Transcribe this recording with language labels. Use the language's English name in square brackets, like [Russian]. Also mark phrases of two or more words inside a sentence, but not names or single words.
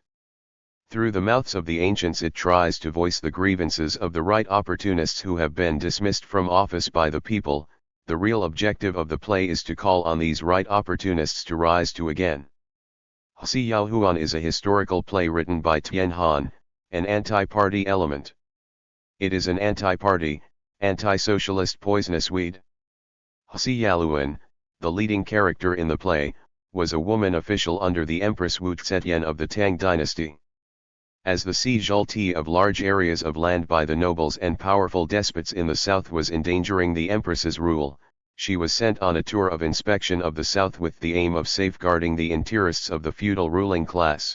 [English] Through the mouths of the ancients it tries to voice the grievances of the right opportunists who have been dismissed from office by the people. The real objective of the play is to call on these right opportunists to rise to again. Xiaohuan is a historical play written by Tian Han, an anti-party element. It is an anti-party, anti-socialist poisonous weed. Xiaohuan, the leading character in the play, was a woman official under the Empress Wu Zetian of the Tang dynasty. As the seizure of large areas of land by the nobles and powerful despots in the south was endangering the empress's rule, she was sent on a tour of inspection of the south with the aim of safeguarding the interests of the feudal ruling class.